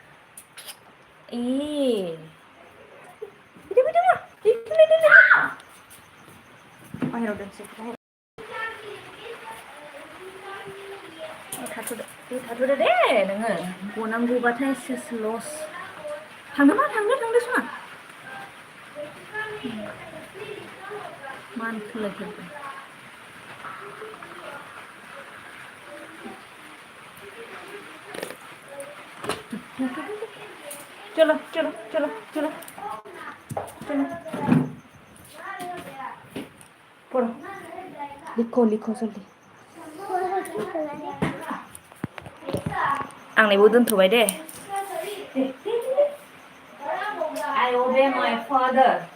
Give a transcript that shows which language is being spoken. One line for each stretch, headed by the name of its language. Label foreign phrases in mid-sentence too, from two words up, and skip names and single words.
Bodo: बाहेराव दोनसै थाथ'दो दे नोङो गनांगौबाथाय सेस लस थांदो सना
Hindi: मानखोलायथारदों चलो पढ़ो लिखो जल्दी
Bodo: आंनिबो दोनथ'बाय दे
English: I obey my father.